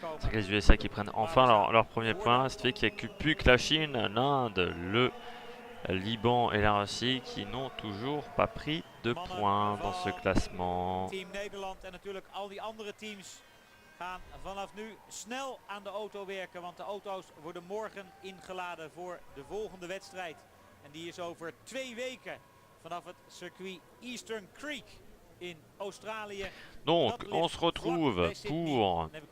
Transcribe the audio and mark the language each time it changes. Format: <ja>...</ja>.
<fr>C'est les USA qui prennent enfin leur premier point. Ce qui fait qu'il n'y a plus que la Chine, l'Inde, le Liban et la Russie qui n'ont toujours pas pris de points dans ce classement.</fr> <nl>Team Nederland en natuurlijk al die andere teams gaan vanaf nu snel aan de auto werken. Want de auto's worden morgen ingeladen voor de volgende wedstrijd. En die is over 2 weken vanaf het circuit Eastern Creek in Australië.</nl> <fr>Donc on se retrouve pour</fr>